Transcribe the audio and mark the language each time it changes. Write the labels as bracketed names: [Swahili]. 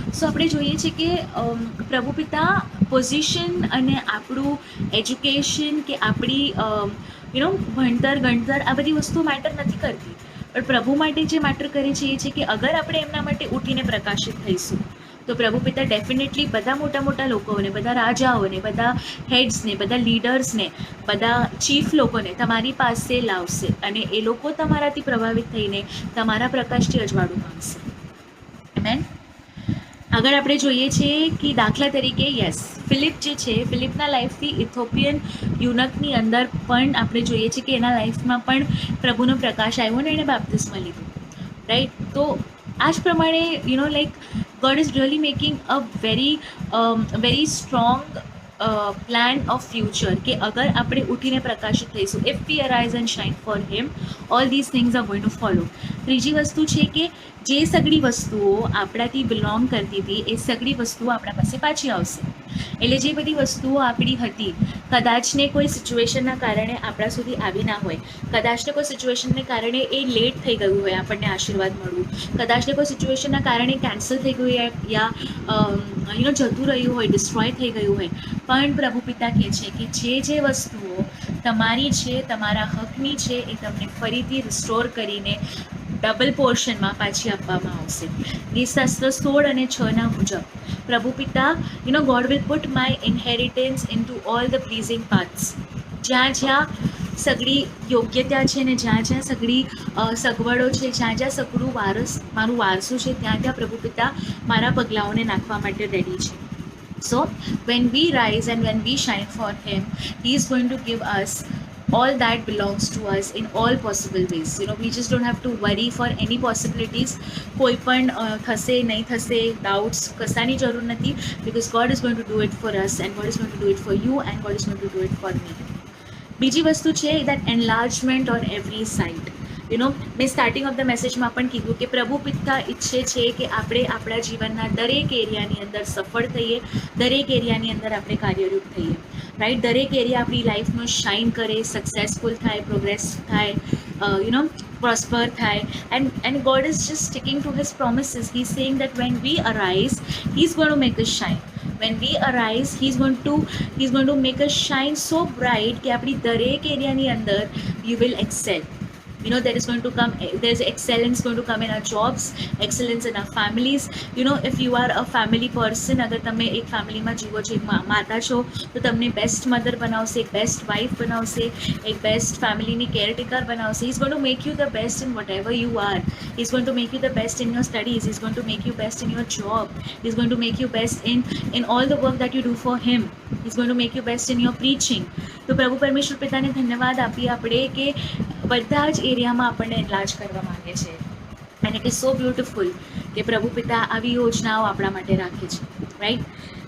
[Gujarati] સો આપણે જોઈએ છીએ કે પ્રભુ પિતા પોઝિશન અને આપણું એજ્યુકેશન કે આપણી ભણતર ગણતર આ બધી વસ્તુઓ મેટર નથી કરતી, પણ પ્રભુ માટે જે મેટર કરે છે એ છે કે અગર આપણે એમના માટે ઉઠીને પ્રકાશિત થઈશું તો પ્રભુ પિતા ડેફિનેટલી બધા મોટા મોટા લોકોને, બધા રાજાઓને, બધા હેડ્સને, બધા લીડર્સને, બધા ચીફ લોકોને તમારી પાસે લાવશે અને એ લોકો તમારાથી પ્રભાવિત થઈને તમારા પ્રકાશથી અજવાળું પામશે. આમેન. આગળ આપણે જોઈએ છીએ કે દાખલા તરીકે ફિલિપ જે છે, ફિલિપના લાઈફથી ઇથોપિયન યુનકની અંદર પણ આપણે જોઈએ છીએ કે એના લાઈફમાં પણ પ્રભુનો પ્રકાશ આવ્યો અને એણે બાપ્તિસ્મા લીધું. રાઈટ. તો આ જ પ્રમાણે like [English] God is really making a very strong plan of future [Gujarati] કે અગર આપણે ઉઠીને પ્રકાશિત થઈશું, [English] if we arise and shine for him, all these things are going to follow. [Gujarati] ત્રીજી વસ્તુ છે કે જે સગળી વસ્તુઓ આપણાથી બિલોંગ કરતી હતી એ સગળી વસ્તુઓ આપણા પાસે પાછી આવશે. એટલે જે બધી વસ્તુઓ આપણી હતી, કદાચને કોઈ સિચ્યુએશનના કારણે આપણા સુધી આવી ના હોય, કદાચને કોઈ સિચ્યુએશનને કારણે એ લેટ થઈ ગયું હોય આપણને આશીર્વાદ મળવું, કદાચને કોઈ સિચ્યુએશનના કારણે કેન્સલ થઈ ગયું હોય યા જતું રહ્યું હોય, ડિસ્ટ્રોય થઈ ગયું હોય, પણ પ્રભુ પિતા કહે છે કે જે વસ્તુઓ તમારી છે, તમારા હકની છે, એ તમને ફરીથી રિસ્ટોર કરીને ડબલ પોર્શનમાં પાછી આપવામાં આવશે. ગીતશાસ્ત્ર 16 અને 6 મુજબ પ્રભુ પિતા [English] God will put my inheritance into all the pleasing paths. [Gujarati] જ્યાં સગળી યોગ્યતા છે ને જ્યાં સગળી સગવડો છે, જ્યાં સગળું મારું વારસું છે, ત્યાં પ્રભુ પિતા મારા પગલાઓને નાખવા માટે રેડી છે. [English] So when we rise and when we shine for him, he is going to give us all that belongs to us in all possible ways. We just don't have to worry for any possibilities. [Gujarati] કોઈ પણ થશે નહીં થશે doubts કશાની જરૂર નથી, [English] because God is going to do it for us and God is going to do it for you and God is going to do it for me. [Gujarati] બીજી વસ્તુ છે [English] that enlargement on every side. [Gujarati] મેં starting of the મેસેજમાં પણ કીધું કે પ્રભુ પિતા ઈચ્છે છે કે આપણે આપણા જીવનના દરેક એરિયાની અંદર સફળ થઈએ, દરેક એરિયાની અંદર આપણે કાર્યરૂપ થઈએ. રાઈટ. દરેક એરિયા આપણી લાઈફમાં શાઇન કરે, સક્સેસફુલ થાય, પ્રોગ્રેસ થાય, prosper થાય. [English] And God is just sticking to his promises. He's saying that when we arise, he's going to make us shine. When we arise, he's going to make us shine so bright [Gujarati] કે આપણી દરેક એરિયાની અંદર [English] you will excel. There's excellence going to come in our jobs, excellence in our families. If you are a family person, [Gujarati] અગર તમે એક ફેમિલીમાં જીવો છો, એક માતા છો, તો તમને બેસ્ટ મધર બનાવશે, એક બેસ્ટ વાઇફ બનાવશે, એક બેસ્ટ ફેમિલીની કેરટેકર બનાવશે. [English] He's going to make you the best in whatever you are. He's going to make you the best in your studies. He's going to make you best in your job. He's going to make you best in all the work that you do for him. He's going to make you best in your preaching. [Gujarati] તો પ્રભુ પરમેશ્વર પિતાને ધન્યવાદ આપીએ આપણે કે બધા જ એરિયામાં આપણને એનલાર્જ કરવા માંગે છે. [English] and it is so beautiful [Gujarati] કે પ્રભુ પિતા આવી યોજનાઓ આપણા માટે રાખે છે. રાઈટ.